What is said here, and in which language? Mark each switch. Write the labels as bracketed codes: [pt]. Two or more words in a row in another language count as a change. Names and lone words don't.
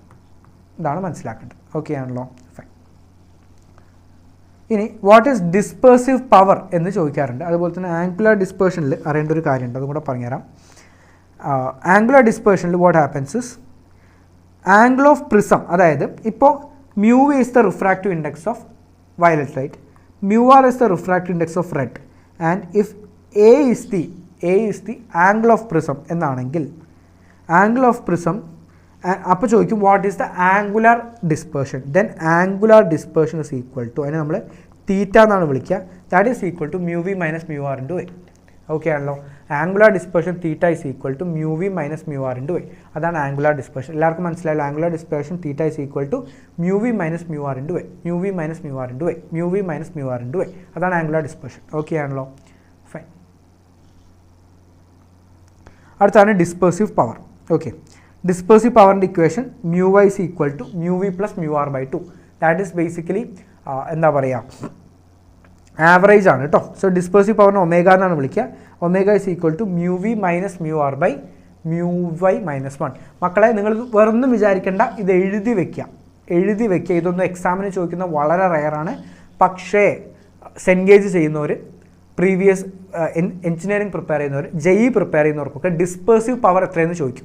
[ml] ഇതാണ് മനസ്സിലാക്കേണ്ടത്. ഓക്കെ ആണല്ലോ, ഫൈൻ. ഇനി [en] what is dispersive power [ml] എന്ന് ചോദിക്കാറുണ്ട്. അതുപോലെ തന്നെ [en] angular dispersionil [ml] അറിയേണ്ട ഒരു കാര്യമുണ്ട്, അതും കൂടെ പറഞ്ഞുതരാം. [en] angular dispersionil what happens is angle of prism, [ml] അതായത് ഇപ്പോൾ [en] mu is the refractive index of violet light, mu r is the refractive index of red, and if a is the angle of prism എന്നാണെങ്കിൽ angle of prism [ml] അപ്പോൾ ചോദിക്കും [en] what is the angular dispersion. then angular dispersion is equal to, [ml] അതിനെ നമ്മൾ തീറ്റ എന്നാണ് വിളിക്കുക, [en] that is equal to mu v minus mu r into a. [ml] ഓക്കെ ആണല്ലോ, [en] angular dispersion theta is equal to mu v minus mu r into a. അതാണ് angular dispersion. [ml] എല്ലാവർക്കും മനസ്സിലായല്ലോ, [en] angular dispersion theta is equal to mu v minus mu r into a, mu v minus mu r into a, mu v minus mu r into a. [ml] അതാണ് [en] angular dispersion. [ml] ഓക്കെ ആണല്ലോ, ഫൈൻ. അടുത്താണ് [en] dispersive power. okay, dispersive powerinte equation mu y is equal to mu v plus mu r by 2. that is basically [ml] എന്താ പറയുക, ആവറേജ് ആണ് കേട്ടോ. [en] so dispersive powerinu [ml] ഒമേഗ എന്നാണ് വിളിക്കുക. [en] omega is equal to mu v minus mu r by mu y minus 1. [ml] മക്കളെ നിങ്ങൾ വേറൊന്നും വിചാരിക്കേണ്ട, ഇത് എഴുതി വെക്കുക. ഇതൊന്നും എക്സാമിന് ചോദിക്കുന്ന വളരെ റെയറാണ്. പക്ഷേ സെൻഗേജ് ചെയ്യുന്നവർ, [en] previous engineering [ml] പ്രിപ്പയർ ചെയ്യുന്നവർ, JEE പ്രിപ്പയർ ചെയ്യുന്നവർക്കൊക്കെ [en] dispersive power [ml] എത്രയെന്ന് ചോദിക്കും.